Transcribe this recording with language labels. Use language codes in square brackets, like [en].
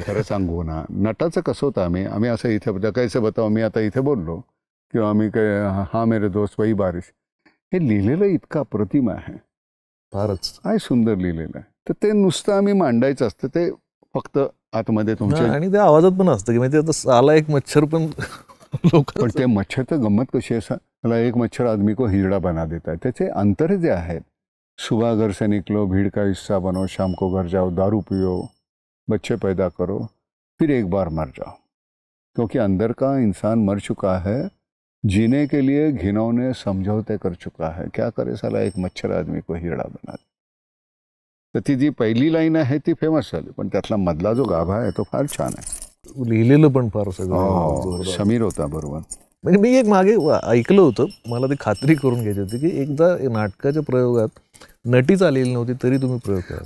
[mr] खरं सांगू ना, नटाचं कसं होतं, आम्ही असं इथे [hi] कैसे बताऊ, [mr] मी आता इथे बोललो, किंवा आम्ही काय हा [hi] मेरे दोस्त वही बारिश, [mr] हे लिहिलेलं इतकं अप्रतिम आहे, फारच काय सुंदर लिहिलेलं आहे. तर ते नुसतं आम्ही मांडायचं असतं, ते फक्त आतमध्ये तुमच्या, आणि त्या आवाजात पण असतं की म्हणजे आता आला एक मच्छर, पण लोक, पण ते मच्छर तर गंमत कशी आहे, मला [hi] एक मच्छर आदमी को हिजड़ा बना देता है. [mr] त्याचे अंतर जे आहेत, [hi] सुबह घर से निकलो, भीड़ का हिस्सा बनो, शाम को घर जाओ, दारू पियो, बच्चे पैदा करो, फिर एक बार मर जाओ, क्योंकि अंदर का इंसान मर चुका है, जीने के लिए घिनौने समझौते कर चुका है, क्या करे साला एक मच्छर आदमी को हिजड़ा बना दे. [mr] तर ती जी पहिली लाईन आहे ती फेमस झाली, पण त्यातला मधला जो गाभा आहे तो फार छान आहे. लिहिलेलं पण फार सगळं. समीर होता बरोबर. म्हणजे मी एक मागे ऐकलं होतं, मला ती खात्री करून घ्यायची होती की एकदा नाटकाच्या प्रयोगात नटीच आलेली नव्हती तरी तुम्ही प्रयोग करा.